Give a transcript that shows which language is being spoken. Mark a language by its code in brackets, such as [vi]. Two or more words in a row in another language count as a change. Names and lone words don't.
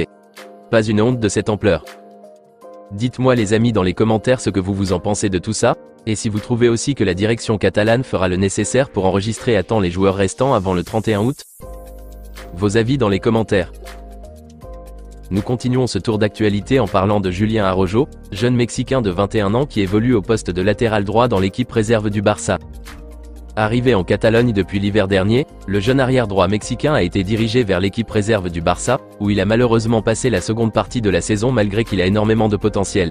[fr] Pas une honte de cette ampleur. Dites-moi les amis dans les commentaires ce que vous en pensez de tout ça, et si vous trouvez aussi que la direction catalane fera le nécessaire pour enregistrer à temps les joueurs restants avant le 31 août. Vos avis dans les commentaires. Nous continuons ce tour d'actualité en parlant de Julián Araujo, jeune Mexicain de 21 ans qui évolue au poste de latéral droit dans l'équipe réserve du Barça. Arrivé en Catalogne depuis l'hiver dernier, le jeune arrière-droit mexicain a été dirigé vers l'équipe réserve du Barça, où il a malheureusement passé la seconde partie de la saison malgré qu'il a énormément de potentiel.